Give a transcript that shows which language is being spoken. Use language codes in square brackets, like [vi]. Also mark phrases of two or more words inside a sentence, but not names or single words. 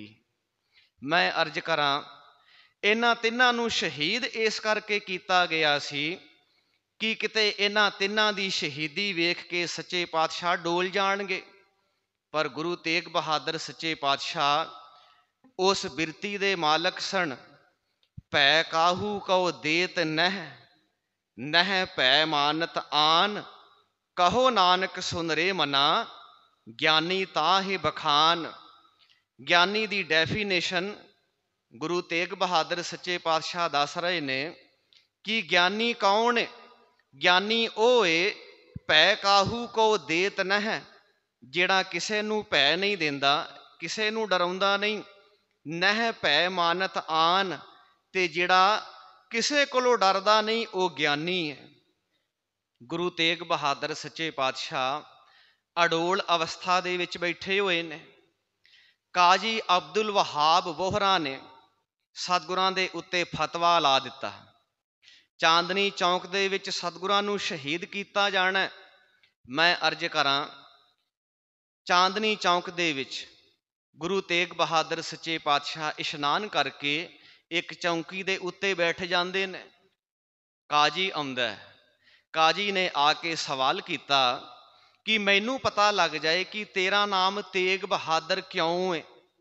[pa] ਮੈਂ ਅਰਜ਼ ਕਰਾਂ, ਇਨ੍ਹਾਂ ਤਿੰਨਾਂ ਨੂੰ ਸ਼ਹੀਦ ਇਸ ਕਰਕੇ ਕੀਤਾ ਗਿਆ ਸੀ ਕਿ ਕਿਤੇ ਇਨ੍ਹਾਂ ਤਿੰਨਾਂ ਦੀ ਸ਼ਹੀਦੀ ਵੇਖ ਕੇ ਸੱਚੇ ਪਾਤਸ਼ਾਹ ਡੋਲ ਜਾਣਗੇ। ਪਰ ਗੁਰੂ ਤੇਗ ਬਹਾਦਰ ਸੱਚੇ ਪਾਤਸ਼ਾਹ ਉਸ ਬਿਰਤੀ ਦੇ ਮਾਲਕ ਸਨ। ਭੈ ਕਾਹੂ ਕਉ ਦੇਤ ਨਹਿ, ਨਹਿ ਭੈ ਮਾਨਤ ਆਨ, ਕਹੁ ਨਾਨਕ ਸੁਨਿ ਰੇ ਮਨਾ, ਗਿਆਨੀ ਤਾਹਿ ਬਖਾਨਿ। ਗਿਆਨੀ ਦੀ ਡੈਫੀਨੇਸ਼ਨ ਗੁਰੂ ਤੇਗ ਬਹਾਦਰ ਸੱਚੇ ਪਾਤਸ਼ਾਹ ਦੱਸ ਰਹੇ ਨੇ ਕਿ ਗਿਆਨੀ ਕੌਣ ਹੈ। ਗਿਆਨੀ ਓ ਹੈ ਭੈ ਕਾਹੂ ਕਉ ਦੇਤ ਨਹਿ, ਜਿਹੜਾ ਕਿਸੇ ਨੂੰ ਭੈ ਨਹੀਂ ਦਿੰਦਾ, ਕਿਸੇ ਨੂੰ ਡਰਾਉਂਦਾ ਨਹੀਂ। ਨਹਿ ਭੈ ਮਾਨਤ ਆਨ, ਤੇ ਜਿਹੜਾ ਕਿਸੇ ਕੋਲੋਂ ਡਰਦਾ ਨਹੀਂ, ਵੋ ਗਿਆਨੀ ਹੈ। ਗੁਰੂ ਤੇਗ ਬਹਾਦਰ ਸੱਚੇ ਪਾਤਸ਼ਾਹ ਅਡੋਲ ਅਵਸਥਾ ਦੇ ਵਿਚ ਬੈਠੇ ਹੋਏ ਨੇ। ਕਾਜ਼ੀ ਅਬਦੁਲ ਵਹਾਬ ਬੋਹਰਾ ਨੇ ਸਤਿਗੁਰਾਂ ਦੇ ਉੱਤੇ ਫ਼ਤਵਾ ਲਾ ਦਿੱਤਾ, ਚਾਂਦਨੀ ਚੌਕ ਦੇ ਵਿਚ ਸਤਿਗੁਰਾਂ ਨੂੰ ਸ਼ਹੀਦ ਕੀਤਾ ਜਾਣਾ ਹੈ। ਮੈਂ ਅਰਜ਼ ਕਰਾਂ, ਚਾਂਦਨੀ ਚੌਕ ਦੇ ਵਿਚ ਗੁਰੂ ਤੇਗ ਬਹਾਦਰ ਸੱਚੇ ਪਾਤਸ਼ਾਹ ਇਸ਼ਨਾਨ ਕਰਕੇ ਇੱਕ ਚੌਂਕੀ ਦੇ ਉੱਤੇ ਬੈਠ ਜਾਂਦੇ ਨੇ। ਕਾਜੀ ਆਉਂਦਾ। ਕਾਜੀ ਨੇ ਆ ਕੇ ਸਵਾਲ ਕੀਤਾ ਕਿ ਮੈਨੂੰ ਪਤਾ ਲੱਗ ਜਾਏ ਕਿ ਤੇਰਾ ਨਾਮ ਤੇਗ ਬਹਾਦਰ ਕਿਉਂ ਹੈ।